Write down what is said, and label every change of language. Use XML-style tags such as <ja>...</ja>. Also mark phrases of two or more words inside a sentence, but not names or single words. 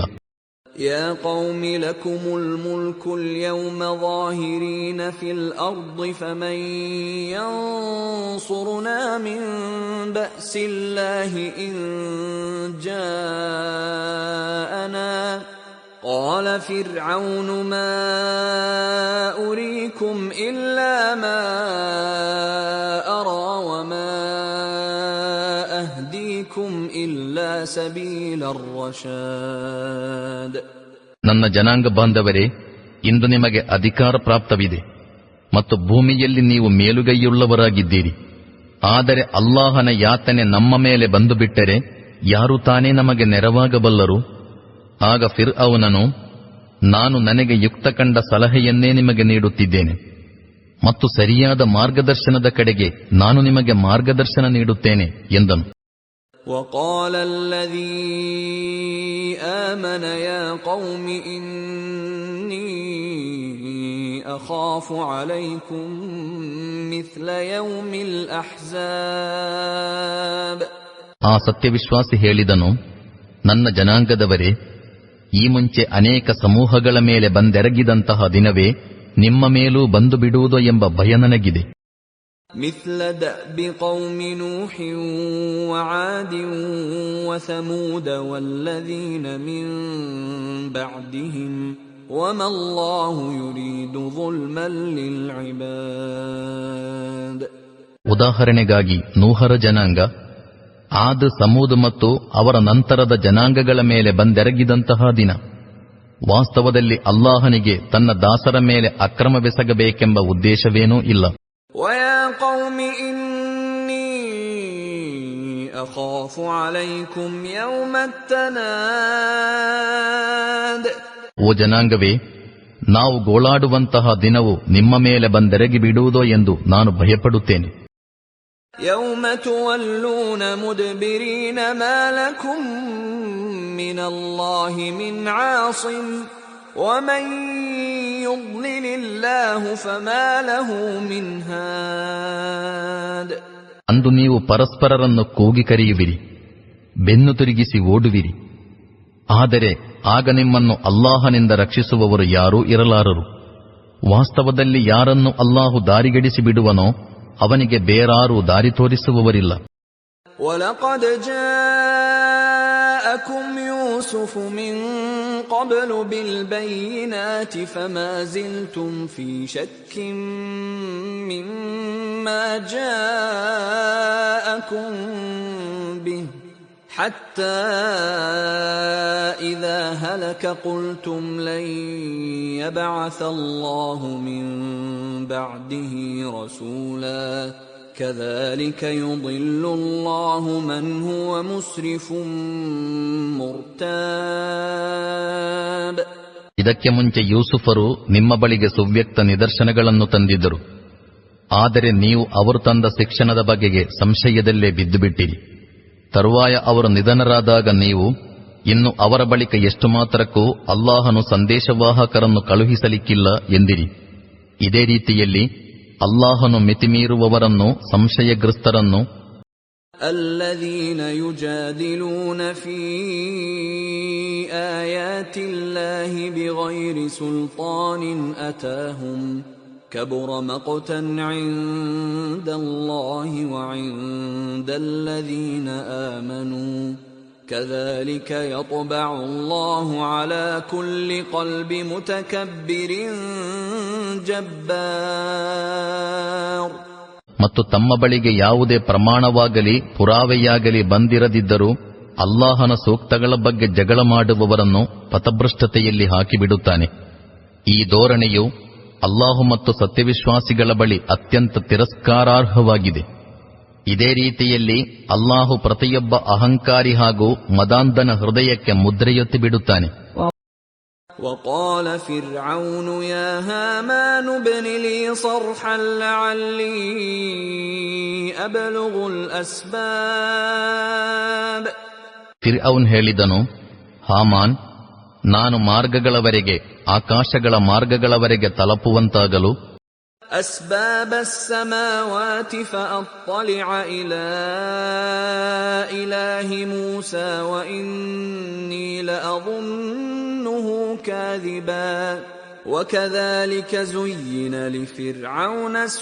<ar>يا قوم لكم الملك اليوم ظاهرين في الأرض فمن ينصرنا من بأس الله إن ಜಾಅನಾ قال فرعون ما أريكم إلا ما أرى وما أهديكم إلا سبيل الرشاد.</ar> <kn>ನನ್ನ ಜನಾಂಗ ಬಾಂಧವರೇ, ಇಂದು ನಿಮಗೆ ಅಧಿಕಾರ ಪ್ರಾಪ್ತವಿದೆ ಮತ್ತು ಭೂಮಿಯಲ್ಲಿ ನೀವು ಮೇಲುಗೈಯುಳ್ಳವರಾಗಿದ್ದೀರಿ. ಆದರೆ ಅಲ್ಲಾಹನ ಯಾತನೆ ನಮ್ಮ ಮೇಲೆ ಬಂದು ಬಿಟ್ಟರೆ ಯಾರು ತಾನೇ ನಮಗೆ ನೆರವಾಗಬಲ್ಲರು? ಆಗ ಫಿರ್ಔನನು, ನಾನು ನನಗೆ ಯುಕ್ತ ಕಂಡ ಸಲಹೆಯನ್ನೇ ನಿಮಗೆ ನೀಡುತ್ತಿದ್ದೇನೆ ಮತ್ತು ಸರಿಯಾದ ಮಾರ್ಗದರ್ಶನದ ಕಡೆಗೆ ನಾನು ನಿಮಗೆ ಮಾರ್ಗದರ್ಶನ ನೀಡುತ್ತೇನೆ ಎಂದನು.</kn> <ar>وقال الذي آمن يا قوم إني أخاف عليكم مثل يوم الأحزاب.</ar> <kn>ಆ ಸತ್ಯವಿಶ್ವಾಸಿ ಹೇಳಿದನು, ನನ್ನ ಜನಾಂಗದವರೇ, ಈ ಮುಂಚೆ ಅನೇಕ ಸಮೂಹಗಳ ಮೇಲೆ ಬಂದೆರಗಿದಂತಹ ದಿನವೇ ನಿಮ್ಮ ಮೇಲೂ ಬಂದು ಬಿಡುವುದೋ ಎಂಬ ಭಯ ನನಗಿದೆ.</kn> <ar>مثل دأب قوم نوح وعاد وثمود والذين من بعدهم وما الله يريد ظلما للعباد.</ar> <kn>ಉದಾಹರಣೆಗಾಗಿ ನೂಹರ ಜನಾಂಗ, ಆದ್, ಸಮೂದ್ ಮತ್ತು ಅವರ ನಂತರದ ಜನಾಂಗಗಳ ಮೇಲೆ ಬಂದೆರಗಿದಂತಹ ದಿನ. ವಾಸ್ತವದಲ್ಲಿ ಅಲ್ಲಾಹನಿಗೆ ತನ್ನ ದಾಸರ ಮೇಲೆ ಅಕ್ರಮವೆಸಗಬೇಕೆಂಬ ಉದ್ದೇಶವೇನೂ ಇಲ್ಲ.</kn> <ar>وَيَا قَوْمِ إِنِّي أَخَافُ عَلَيْكُمْ يَوْمَ التَّنَادِ.</ar> <kn>ಓ ಜನಾಂಗವೇ, ನಾವು ಗೋಳಾಡುವಂತಹ ದಿನವು ನಿಮ್ಮ ಮೇಲೆ ಬಂದೆರಗಿ ಬಿಡುವುದೋ ಎಂದು ನಾನು ಭಯಪಡುತ್ತೇನೆ.</kn> <ar>يَوْمَ تُوَلُّونَ مُدْبِرِينَ مَا لَكُمْ مِنَ اللَّهِ مِنْ عَاصِمٍ وَمَنْ يُضْلِلِ اللَّهُ فَمَا لَهُ مِنْ هَادٍ.</ar> <kn>ಅಂದು ನೀವು ಪರಸ್ಪರರನ್ನು ಕೂಗಿ ಕರೆಯುವಿರಿ, ಬೆನ್ನು ತಿರುಗಿಸಿ ಓಡುವಿರಿ. ಆದರೆ ಆಗ ನಿಮ್ಮನ್ನು ಅಲ್ಲಾಹನಿಂದ ರಕ್ಷಿಸುವವರು ಯಾರೂ ಇರಲಾರರು. ವಾಸ್ತವದಲ್ಲಿ ಯಾರನ್ನು ಅಲ್ಲಾಹು ದಾರಿಗಡಿಸಿ ಬಿಡುವನೋ ಅವನಿಗೆ ಬೇರಾರೂ ದಾರಿ ತೋರಿಸುವವರಿಲ್ಲ.</kn> <ar>وَلَقَدْ جَاءَكُمْ يُوسُفُ مِنْ قَبْلُ بِالْبَيِّنَاتِ فَمَا زِلْتُمْ فِي شَكٍّ مِّمَّا جَاءَكُمْ بِهِ حَتَّى إِذَا هَلَكَ قُلْتُمْ لَنْ يَبْعَثَ اللَّهُ مِنْ بَعْدِهِ رَسُولًا كَذَلِكَ يُضِلُّ اللَّهُ مَنْ هُوَ مُسْرِفٌ مُرْتَابٌ.</ar> <kn>ಇದಕ್ಕೆ ಮುಂಚೆ ಯೂಸುಫರು ನಿಮ್ಮ ಬಳಿಗೆ ಸುವ್ಯಕ್ತ ನಿದರ್ಶನಗಳನ್ನು ತಂದಿದ್ದರು. ಆದರೆ ನೀವು ಅವರು ತಂದ ಶಿಕ್ಷಣದ ಬಗೆಗೆ ಸಂಶಯದಲ್ಲೇ ಬಿದ್ದುಬಿಟ್ಟಿರಿ. ತರುವಾಯ ಅವರು ನಿಧನರಾದಾಗ ನೀವು ಇನ್ನು ಅವರ ಬಳಿಕ ಎಷ್ಟು ಮಾತ್ರಕ್ಕೂ ಅಲ್ಲಾಹನು ಸಂದೇಶವಾಹಕರನ್ನು ಕಳುಹಿಸಲಿಕ್ಕಿಲ್ಲ ಎಂದಿರಿ. ಇದೇ ರೀತಿಯಲ್ಲಿ ಅಲ್ಲಾಹನು ಮಿತಿಮೀರುವವರನ್ನು, ಸಂಶಯಗ್ರಸ್ತರನ್ನು,</kn> <ar>الذين يجادلون في آيات الله بغير سلطان أتاهم كبر مقتا عند الله وعند الذين آمنوا كذلك يطبع الله على كل قلب متكبر جبار.</ar> <kn>ಮತ್ತು ತಮ್ಮ ಬಳಿಗೆ ಯಾವುದೇ ಪ್ರಮಾಣವಾಗಲಿ ಪುರಾವೆಯಾಗಲಿ ಬಂದಿರದಿದ್ದರೂ ಅಲ್ಲಾಹನ ಸೂಕ್ತಗಳ ಬಗ್ಗೆ ಜಗಳ ಮಾಡುವವರನ್ನು ಪಥಭ್ರಷ್ಟತೆಯಲ್ಲಿ ಹಾಕಿಬಿಡುತ್ತಾನೆ. ಈ ಧೋರಣೆಯು ಅಲ್ಲಾಹು ಮತ್ತು ಸತ್ಯವಿಶ್ವಾಸಿಗಳ ಬಳಿ ಅತ್ಯಂತ ತಿರಸ್ಕಾರಾರ್ಹವಾಗಿದೆ. ಇದೇ ರೀತಿಯಲ್ಲಿ ಅಲ್ಲಾಹು ಪ್ರತಿಯೊಬ್ಬ ಅಹಂಕಾರಿ ಹಾಗೂ ಮದಾಂಧನ ಹೃದಯಕ್ಕೆ ಮುದ್ರೆಯೊತ್ತಿ ಬಿಡುತ್ತಾನೆ.</kn> <ar>وقال فرعون يا هامان ابن لي صرحا لعلي أبلغ الأسباب.</ar> <kn>ಫಿರ್ಔನ್ ಹೇಳಿದನು, ಹಾಮಾನ್, ನಾನು ಮಾರ್ಗಗಳವರೆಗೆ, ಆಕಾಶಗಳ ಮಾರ್ಗಗಳವರೆಗೆ ತಲುಪುವಂತಾಗಲು</kn> <ar>أسباب السماوات فأطلع إلى إله موسى وإني لأظنه كاذبا وكذلك زين لفرعون</ar>